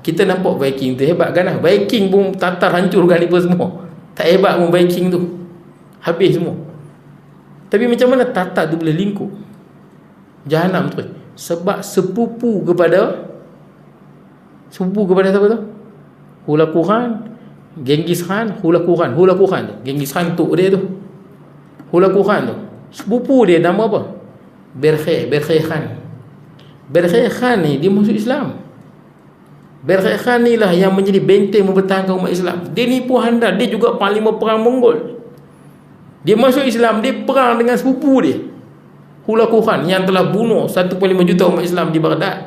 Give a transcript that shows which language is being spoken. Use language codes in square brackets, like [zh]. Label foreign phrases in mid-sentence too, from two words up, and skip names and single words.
[ms] Kita nampak Viking tu hebat kan? Viking pun Tatar hancurkan mereka semua. Tak hebat pun Viking tu, habis semua. Tapi macam mana Tatar tu boleh lingkup Jahanam tu? Sebab sepupu kepada siapa tu? Hulagu Khan, Genghis Khan. Hulagu Khan tu, Genghis Khan tu dia tu. Hulagu Khan tu sepupu dia, nama apa? Berkhay Khan ni dia masuk Islam. Berkhay Khan ni lah yang menjadi benteng mempertahankan umat Islam. Dia ni pun handal, dia juga panglima perang Mongol. Dia masuk Islam, dia perang dengan sepupu dia Hulagu Khan yang telah bunuh 1.5 juta umat Islam di Baghdad.